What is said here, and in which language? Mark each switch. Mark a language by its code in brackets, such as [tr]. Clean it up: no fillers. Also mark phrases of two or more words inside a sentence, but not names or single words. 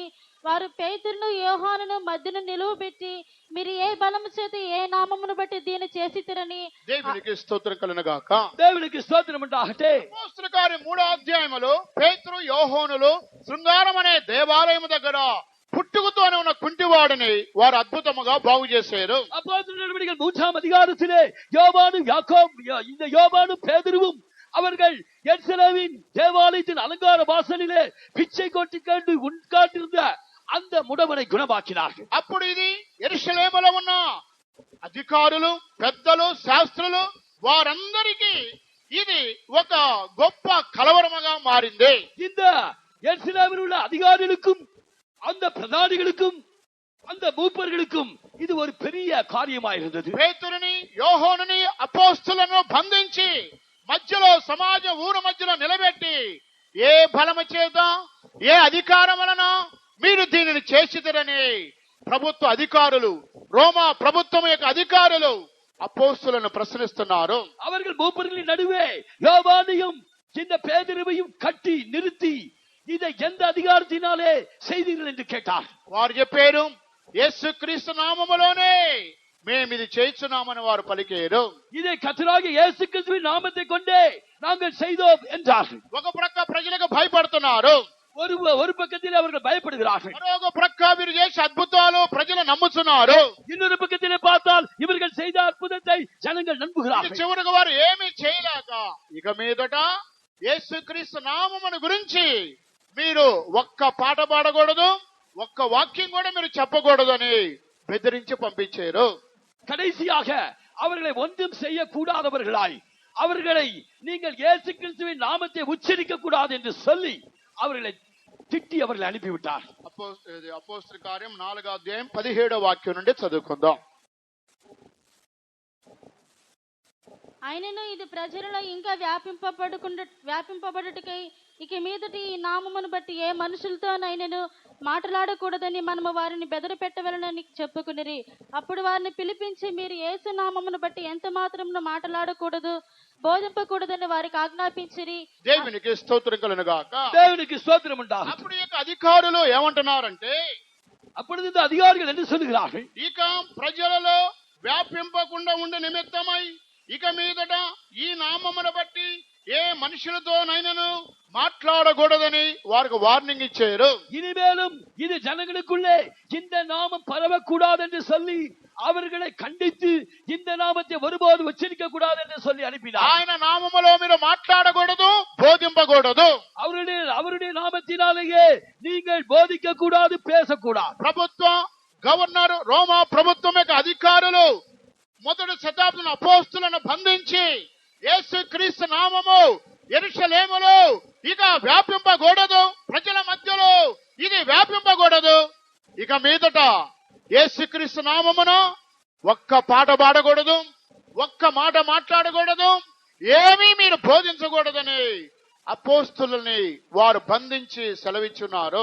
[te] వారు పేతురును యోహానును మధ్యను నిలువబెట్టి మీరు ఏ బలము చేత ఏ నామమును బట్టి దీన్ని చేసితిరని దేవునికి స్తోత్రం కలుగుగాక. [ta] தேவனுக்கு ஸ்தோத்திரம் உண்டாகட்ടെ. [te] అపోస్తల కార్యం 3వ అధ్యాయములో పేతురు యోహానులు శృంగారం అనే దేవాలయం దగ్గర పుట్టుకతోనే ఉన్న కుంటివాడిని వారు అద్భుతముగా బాగు చేశారు. [ta] அப்போஸ்தல நடவடிக்கைகள் 3ஆம் அதிகாரத்திலே இந்த யோவானும் பேதுருவும் அவர்கள் எருசலேமின் தேவாலயத்தின் அலங்கார வாசலிலே பிச்சை கொண்டு உட்கார்ந்திருந்த அந்த முடவனை குணமாக்கினார்கள். [te] అప్పుడు ఇది యెరూషలేములో ఉన్న అధికారులు పెద్దలు శాస్త్రులు వారందరికీ ఇది ఒక గొప్ప కలవరముగా మారింది. [ta] இந்த எருசலேமில் உள்ள அதிகாரிகளுக்கும் அந்த பிரதானிகளுக்கும் அந்த மூப்பர்களுக்கும் இது ஒரு பெரிய காரியமாயிருந்தது. [te] పేతురుని యోహానుని అపోస్తలులను బంధించి మధ్యలో ఊరు మధ్యలో నిలబెట్టి ఏ బలము చేత ఏ అధికారం వలన మీరు దీనిని చేసిదరని ప్రభుత్వ అధికారులు రోమా ప్రభుత్వం యొక్క అధికారులు అపోస్తలులను ప్రశ్నిస్తున్నారు. [ta] அவர்கள் மூப்பர்களின் நடுவே யோவானையும் இந்த பேதுருவையும் கட்டி நிறுத்தி இதை எந்த அதிகாரத்தினாலே செய்தீர்கள் என்று கேட்டார். [te] వారు చెప్పారు యేసుక్రీస్తు నామములోనే మేము ఇది చేస్తున్నామని వారు పలికారు. [ta] இதை கர்த்தராகிய இயேசு கிறிஸ்துவின் நாமத்தை கொண்டே நாங்கள் செய்தோம் என்றார்கள். [te] ఒక ప్రక్క ప్రజలకు భయపడుతున్నారు, [ta] ஒரு பக்கத்தில் அவர்கள் பயப்படுகிறார்கள். [te] మరొక ప్రక్క వీరు చేసే అద్భుతాలు ప్రజలు నమ్ముతున్నారు. [ta] இன்னொரு பக்கத்திலே பார்த்தால் இவர்கள் செய்த அற்புதத்தை ஜனங்கள் நம்புகிறார்கள். [te] చివరికి వారు ఏమీ చేయలేక ఇక మీదట యేసుక్రీస్తు నామమును గురించి మీరు ఒక్క పాట పాడకూడదు, ఒక్క వాక్యం కూడా మీరు చెప్పకూడదు అని బెదిరించి పంపించారు. [ta] கடைசியாக அவர்களை ஒன்றும் செய்யக்கூடாதவர்களாய் அவர்களை நீங்கள் இயேசு கிறிஸ்துவின் நாமத்தை உச்சரிக்க கூடாது என்று சொல்லி அவர்களை திட்டி அவர்களை அனுப்பிவிட்டார். [te] అపోస్తల కార్యం 4వ అధ్యాయం 17వ వాక్యం నుండి చదువుకుందాం. ఆయనను ఇది ప్రజలలో ఇంకా వ్యాపింపబడుటకై ఇక మీదటి ఈ నామమును బట్టి ఏ మనుషులతోనైనను మాట్లాడకూడదని మనము వారిని బెదరపెట్టవలనని చెప్పుకునిరి. అప్పుడు వారిని పిలిపించి, మీరు యేసు నామమును బట్టి ఎంత మాత్రమును మాట్లాడకూడదు, బోధింపకూడదని వారికి ఆజ్ఞాపించిరి. దేవునికి స్తోత్రం కలుగును గాక. దేవునికి స్తోత్రం ఉండాలి. అప్పుడు ఈ అధికారులు ఏమంటున్నారంటే, [ta] அப்பொழுது இந்த அதிகாரிகள் என்ன சொல்லுகிறார்கள்? [te] ఇక ప్రజలలో వ్యాపింపకుండా ఉండే నిమిత్తమై ఇక మీదట ఈ నామమును బట్టి ఏ మనుషులతోనైనను మాట్లాడకూడదని వారికి వార్నింగ్ ఇచ్చారు. [ta] இனிமேலும் இது ஜனங்களுக்குள்ளே இந்த நாமம் பரவக்கூடாது என்று சொல்லி அவர்களை கண்டித்து இந்த நாமத்தை ஒருபோது உச்சரிக்க கூடாது என்று சொல்லி அனுப்பினார். [te] ఆయన నామములో మీరు మాట్లాడకూడదు, బోధింపకూడదు. [ta] அவருடைய நாமத்தினாலேயே நீங்கள் போதிக்க கூடாது, பேசக்கூடாது. [te] ప్రభుత్వం, గవర్నర్, రోమా ప్రభుత్వం యొక్క అధికారులు మొదటి శతాబ్దం అపోస్తులను బంధించి యేసుక్రీస్తు నామము యెరూషలేములో ఇక వ్యాపింపకూడదు, ప్రజల మధ్యలో ఇది వ్యాపింపకూడదు. ఇక మీదట యేసుక్రీస్తు నామమున ఒక్క పాట పాడకూడదు, ఒక్క మాట మాట్లాడకూడదు, ఏమీ మీరు బోధించకూడదని అపోస్తులని వారు బంధించి సెలవిచ్చున్నారు.